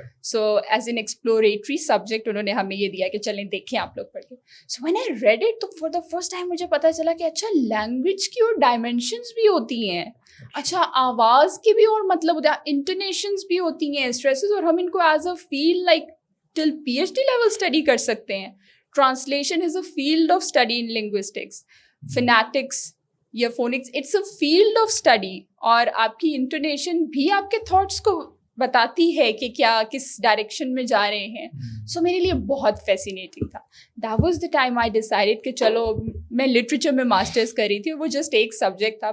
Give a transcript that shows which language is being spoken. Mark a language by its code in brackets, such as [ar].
[en] so as an exploratory subject [ur] انہوں نے ہمیں یہ دیا کہ چلیں دیکھیں آپ لوگ پڑھ کے. [en] so when I read it تو for the first time [ur] مجھے پتا چلا کہ اچھا لینگویج کی اور ڈائمینشنس بھی ہوتی ہیں, اچھا آواز کی بھی اور مطلب ہوتا ہے, انٹونیشنز بھی ہوتی ہیں, اسٹریسز, اور ہم ان کو [en] as a field like till P H D level [ur] study کر سکتے ہیں. [en] Translation is a field of study in linguistics. [ur] Phonetics یا phonics [en] it's a field of study, [ur] اور آپ کی انٹونیشن بھی آپ کے تھاٹس کو بتاتی ہے کہ کیا کس ڈائریکشن میں جا رہے ہیں. سو میرے لیے بہت فیسینیٹنگ تھا. [en] that was the time I decided [ur] کہ چلو, میں لٹریچر میں ماسٹرز کر رہی تھی, وہ جسٹ ایک سبجیکٹ تھا.